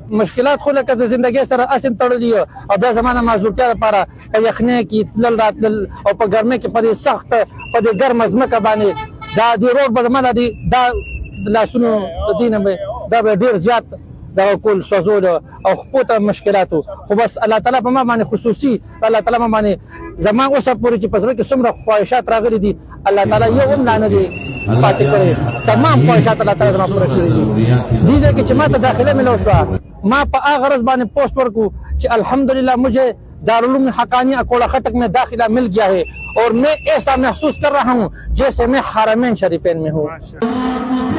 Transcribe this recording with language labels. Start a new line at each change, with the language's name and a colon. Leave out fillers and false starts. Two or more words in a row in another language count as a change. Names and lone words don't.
Pashto: مشکلات خو لکه د زندګۍ سره هسې تړلي او بیا زما د معذورتیا لپاره په یخنۍ کې تلل راتلل او په ګرمۍ کې په دې سخت په دې ګرمه ځمکه باندې دا د روډ به زما دا لاسونو د دې نه دا به ډېر زیات دغه کول سوځول او خپو ته مشکلاتو، خو بس الله تعالی په ما باندې خصوصي الله تعالی ما باندې زما اوسه پورې چې په زړه کې څومره خواهشات راغلي دي الله تعالی یو هم لا نه دی پاتې کړی، تمام خواهشات الله تعالی زما پوره کړي دي. دې ځای کې چې ما ته داخله ملو شوه ما په هغه غرض باندې پوسټ ورکو چې
Urdu: الحمدللہ مجھے دارالعلوم حقانیہ کوڑا خٹک میں داخلہ مل گیا ہے اور میں ایسا محسوس کر رہا ہوں جیسے میں حرمین شریفین میں ہوں.